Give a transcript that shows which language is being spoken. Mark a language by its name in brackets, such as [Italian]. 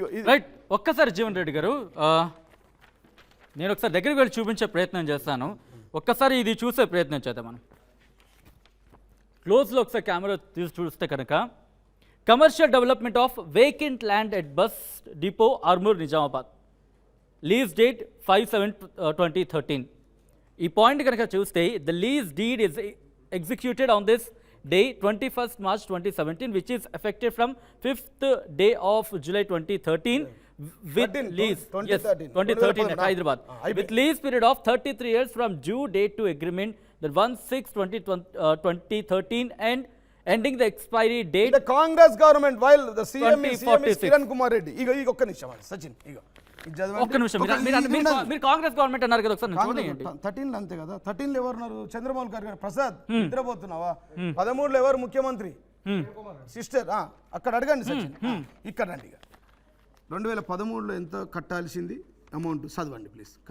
[Telugu] Right, ఒక్కసారి జీవన్ రెడ్డి గారు, నేను ఒకసారి దగ్గరికి వెళ్ళి చూపించే ప్రయత్నం చేస్తాను. ఒక్కసారి ఇది చూసే ప్రయత్నం చేద్దాం మనం. క్లోజ్లో ఒకసారి కెమెరా తీసి చూస్తే కనుక, [English] commercial development of vacant land at bus depot [Telugu] Armoor Nizamabad, lease date 5/7/2013. ఈ పాయింట్ కనుక చూస్తే, [English] The lease deed is executed on this day 21st March 2017, which is effective from 5th day of July 2013 with lease. Yes, 2013 at Hyderabad. With lease period of 33 years from due date to agreement, the 1/6/2013 and ending the expiry date. The Congress government, while the CM is Kiran Kumar Reddy. [Telugu] ఒక్క నిమిషం సచిన్, ఒక్క నిమిషం. మీరు Congress government అన్నారు కదా, ఒకసారి చూడండి. 13లో అంతే కదా. 13లో ఎవరున్నారు? చంద్రబాబు గారు. ప్రసాద్, నిద్రపోతున్నావా? 13లో ఎవరు ముఖ్యమంత్రి? సిస్టర్. అక్కడ అడగండి సచిన్. ఇక్కడ రండి. 2013లో ఎంత కట్టాల్సింది అమౌంట్ చదవండి ప్లీజ్.